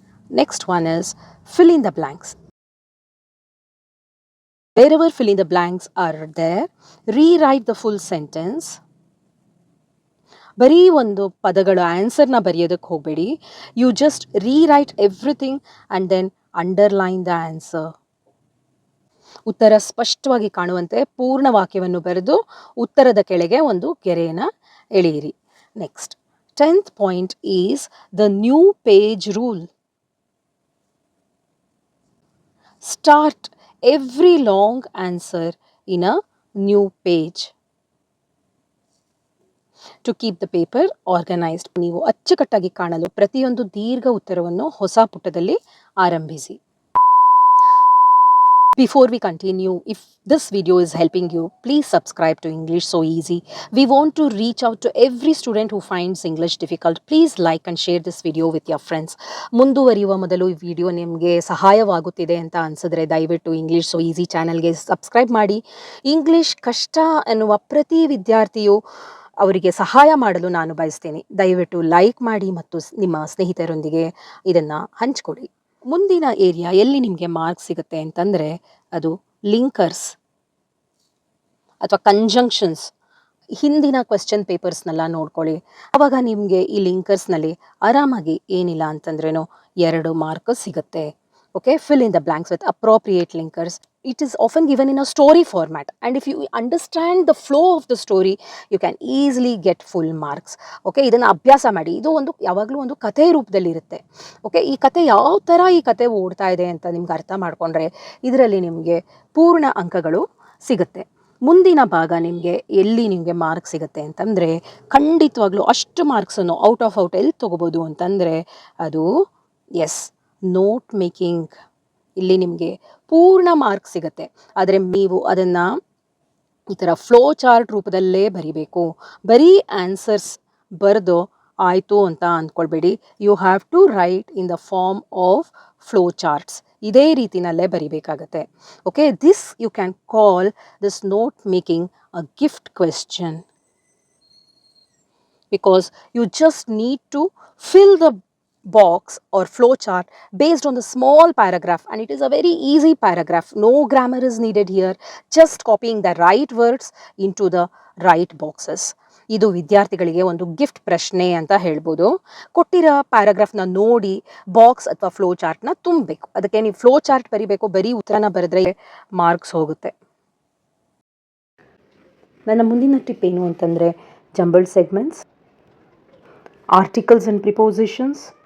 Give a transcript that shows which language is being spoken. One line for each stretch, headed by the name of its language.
English: Next one is fill in the blanks. Wherever fill in the blanks are there, rewrite the full sentence.
Kannada: ಬರೀ ಒಂದು ಪದಗಳ ಆನ್ಸರ್ನ ಬರೆಯೋದಕ್ಕೆ ಹೋಗಬೇಡಿ.
English: You just rewrite everything and then underline the answer.
Kannada: ಉತ್ತರ ಸ್ಪಷ್ಟವಾಗಿ ಕಾಣುವಂತೆ ಪೂರ್ಣ ವಾಕ್ಯವನ್ನು ಬರೆದು ಉತ್ತರದ ಕೆಳಗೆ ಒಂದು ಗೆರೆಯನ್ನು ಎಳೆಯಿರಿ.
English: Next 10th point is the new page rule. Start every long answer in a new page to keep the paper organized.
Kannada: ನೀವು ಅಚ್ಚುಕಟ್ಟಾಗಿ ಕಾಣಲು ಪ್ರತಿಯೊಂದು ದೀರ್ಘ ಉತ್ತರವನ್ನು ಹೊಸ ಪುಟದಲ್ಲಿ ಆರಂಭಿಸಿ.
English: Before we continue, if this video is helping you, please subscribe to English So Easy. We want to reach out to every student who finds English difficult. Please like and share this video with your friends.
Kannada: ಮುಂದುವರಿಯುವ ಮೊದಲು ಈ video ನಿಮಗೆ ಸಹಾಯವಾಗುತ್ತಿದೆ ಅಂತ ಅನಿಸಿದ್ರೆ ದಯವಿಟ್ಟು English so easy ಚಾನಲ್ಗೆ subscribe ಮಾಡಿ. English ಕಷ್ಟ ಎನ್ನುವ ಪ್ರತಿ ವಿದ್ಯಾರ್ಥಿಯು ಅವರಿಗೆ ಸಹಾಯ ಮಾಡಲು ನಾನು ಬಯಸ್ತೇನೆ. ದಯವಿಟ್ಟು ಲೈಕ್ ಮಾಡಿ ಮತ್ತು ನಿಮ್ಮ ಸ್ನೇಹಿತರೊಂದಿಗೆ ಇದನ್ನು ಹಂಚಿಕೊಡಿ. ಮುಂದಿನ ಏರಿಯಾ ಎಲ್ಲಿ ನಿಮಗೆ ಮಾರ್ಕ್ಸ್ ಸಿಗುತ್ತೆ ಅಂತಂದರೆ ಅದು ಲಿಂಕರ್ಸ್ ಅಥವಾ ಕಂಜಂಕ್ಷನ್ಸ್. ಹಿಂದಿನ ಕ್ವೆಶ್ಚನ್ ಪೇಪರ್ಸ್ನೆಲ್ಲ ನೋಡ್ಕೊಳ್ಳಿ. ಆವಾಗ ನಿಮಗೆ ಈ ಲಿಂಕರ್ಸ್ನಲ್ಲಿ ಆರಾಮಾಗಿ ಏನಿಲ್ಲ ಅಂತಂದ್ರೇನು 2 ಮಾರ್ಕ್ ಸಿಗುತ್ತೆ.
English: Okay, fill in the blanks with appropriate linkers. It is often given in a story format, and if you understand the flow of the story, you can easily get full marks.
Kannada: Okay, ಇದನ್ನು ಅಭ್ಯಾಸ ಮಾಡಿ. ಇದು ಒಂದು ಯಾವಾಗಲೂ ಒಂದು ಕಥೆ ರೂಪದಲ್ಲಿ ಇರುತ್ತೆ. ಓಕೆ, ಈ ಕಥೆ ಯಾವ ಥರ ಈ ಕಥೆ ಓಡ್ತಾ ಇದೆ ಅಂತ ನಿಮ್ಗೆ ಅರ್ಥ ಮಾಡಿಕೊಂಡ್ರೆ ಇದರಲ್ಲಿ ನಿಮಗೆ ಪೂರ್ಣ ಅಂಕಗಳು ಸಿಗುತ್ತೆ. ಮುಂದಿನ ಭಾಗ ನಿಮಗೆ ಎಲ್ಲಿ ನಿಮಗೆ ಮಾರ್ಕ್ಸ್ ಸಿಗುತ್ತೆ ಅಂತಂದರೆ ಖಂಡಿತವಾಗ್ಲೂ ಅಷ್ಟು ಮಾರ್ಕ್ಸನ್ನು ಔಟ್ ಆಫ್ ಔಟ್ ಎಲ್ಲಿ ತೊಗೋಬೋದು ಅಂತಂದರೆ ಅದು ನೋಟ್ ಮೇಕಿಂಗ್. ಇಲ್ಲಿ ನಿಮಗೆ ಪೂರ್ಣ ಮಾರ್ಕ್ಸ್ ಸಿಗುತ್ತೆ. ಆದರೆ ನೀವು ಅದನ್ನು ಈ ಥರ ಫ್ಲೋ ಚಾರ್ಟ್ ರೂಪದಲ್ಲೇ ಬರಿಬೇಕು. ಬರೀ ಆನ್ಸರ್ಸ್ ಬರೆದು ಆಯಿತು ಅಂತ ಅಂದ್ಕೊಳ್ಬೇಡಿ.
English: You have to write in the form of flow charts.
Kannada: ಇದೇ ರೀತಿನಲ್ಲೇ ಬರಿಬೇಕಾಗತ್ತೆ.
English: Okay, this you can call this note making a gift question, because you just need to fill the box or flow chart based on the small paragraph, and it is a very easy paragraph. No grammar is needed here, just copying the right words into the right boxes.
Kannada: ಇದು ವಿದ್ಯಾರ್ಥಿಗಳಿಗೆ ಒಂದು gift ಪ್ರಶ್ನೆ ಅಂತ ಹೇಳ್ಬೋದು. ಕೊಟ್ಟಿರೋ ಪ್ಯಾರಾಗ್ರಾಫ್ನ ನೋಡಿ box ಅಥವಾ flow ಚಾರ್ಟ್ನ ತುಂಬಬೇಕು. ಅದಕ್ಕೆ ನೀವು ಫ್ಲೋ ಚಾರ್ಟ್ ಬರಿಬೇಕು, ಬರೀ ಉತ್ತರನ ಬರೆದ್ರೆ ಮಾರ್ಕ್ಸ್ ಹೋಗುತ್ತೆ. ನನ್ನ ಮುಂದಿನ ಟಿಪ್ ಏನು ಅಂತಂದರೆ jumbled segments, articles and prepositions.